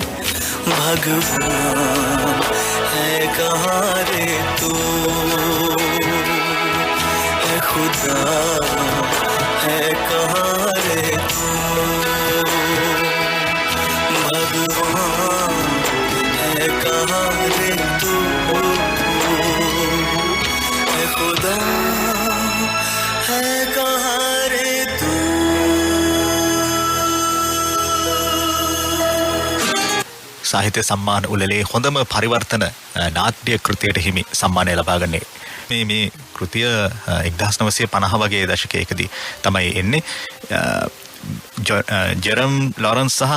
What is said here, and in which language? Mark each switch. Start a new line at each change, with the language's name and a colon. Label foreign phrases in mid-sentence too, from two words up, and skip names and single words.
Hindi: भगवान है कहाँ रे तू खुदा है कहाँ रे तू भगवान है कहाँ रे तू है खुदा है कहाँ रे तू
Sinhala: සාහිත්‍ය සම්මාන උළෙලේ හොඳම පරිවර්තන නාට්‍ය කෘතියට හිමි සම්මානය ලබා ගන්නේ මේ කෘතිය 1950 වගේ දශකයකදී තමයි එන්නේ ජෙරම් ලොරන්ස් සහ